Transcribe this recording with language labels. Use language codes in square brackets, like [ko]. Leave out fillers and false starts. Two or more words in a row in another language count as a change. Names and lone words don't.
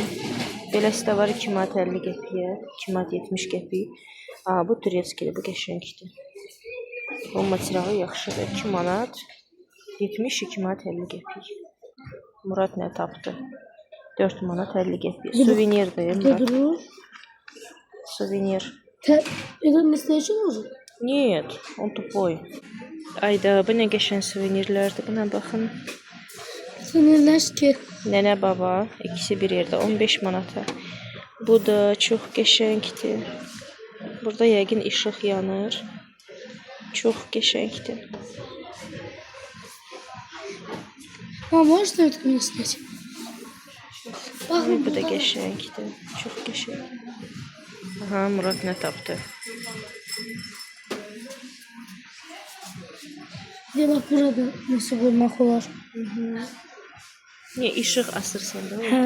[az] Beləsi də var 2 manat 50 qəpiyə, 2 manat 70 qəpik. Bu turetskidir, bu qəşəngdir. Bu materialı yaxşıdır. 2 manat 70, 2 manat 50 qəpik. Murad nə tapdı? 4 manat 50 qəpik. Suvenirdir Murad. Suvenir. [ru] Это настоящий нож? Нет, он tupой. [az] Ayda, bu nə qəşəng suvenirlərdir. Buna baxın. Suvenirlər ki. Nənə baba, ikisi bir yerdə 15 manata. Bu da çox qəşəngdir. Burada yəqin işıq yanır. Çox qəşəngdir. [ru] Можно это мне снять? [az] Bu da qəşəngdir. Çox qəşəng. Murad nə tapdı? [tr] Bir bak burada nasıl [az] bulmaq olar. Niyə işıq asırsan da?